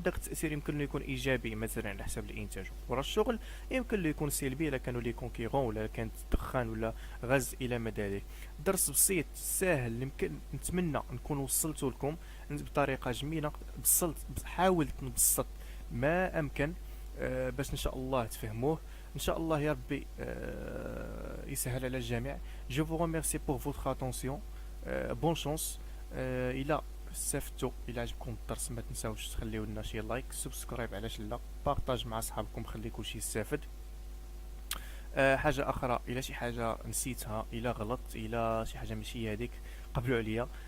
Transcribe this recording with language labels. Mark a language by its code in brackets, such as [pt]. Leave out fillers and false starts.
[ar] داك التاثير يمكن له يكون ايجابي مثلا على حساب الانتاج ورا الشغل، يمكن له يكون سلبي الا كانوا لي كونكيرون ولا كانت دخان ولا غاز الى ما ذلك. درس بسيط ساهل، يمكن نتمنى نكون وصلته لكم بطريقه جميله. حاولت نبسط ما امكن باش ان شاء الله تفهموه. ان شاء الله يا ربي يسهل على الجميع. [fr] جو فو remercie pour votre attention. بون شونس. [ar] الى استفدتوا، الى عجبكم الدرس ما تنساوش تخليو لنا شي لايك، سبسكرايب علاش لا، بارطاج مع صحابكم، خلي كلشي يستافد. حاجه اخرى، الى شي حاجه نسيتها، الى غلطت، الى شي حاجه ماشي هذيك، قبلوا عليا.